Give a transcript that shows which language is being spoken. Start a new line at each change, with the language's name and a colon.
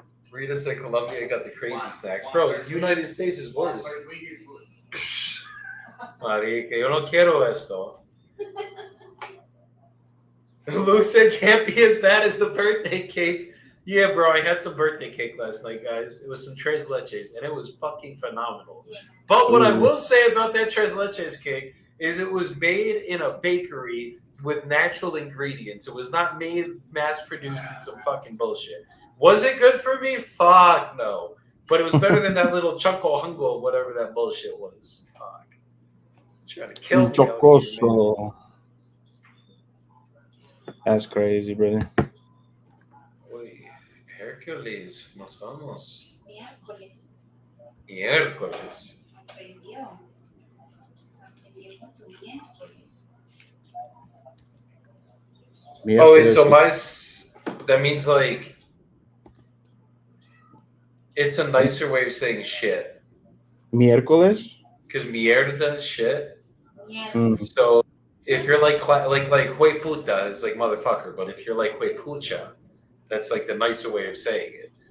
English: Rita said Colombia got the crazy snacks. Bro, United States is worse.
Spanish: Marica, yo no quiero esto.
English: Luke said can't be as bad as the birthday cake. Yeah, bro, I had some birthday cake last night, guys. It was some tres leches, and it was fucking phenomenal. But what I Ooh. will say about that tres leches cake is it was made in a bakery with natural ingredients. It was not made mass-produced in some fucking bullshit. Was it good for me? Fuck no. But it was better than that little Choco Hungo, whatever that bullshit was. Fuck. Trying to kill me. out here, man. Chocoso. That's crazy, brother.
Spanish: Uy, Hercules, nos vamos. Miércoles. Miércoles. Aprendió. Aprendió con tu miércoles.
English: Oh, wait, so that means like It's a nicer way of saying shit.
Spanish: Miércoles?
English: Because mierda is shit. Yeah. Mm. So if you're like hue puta is like motherfucker, but if you're like hue pucha, that's like the nicer way of saying it.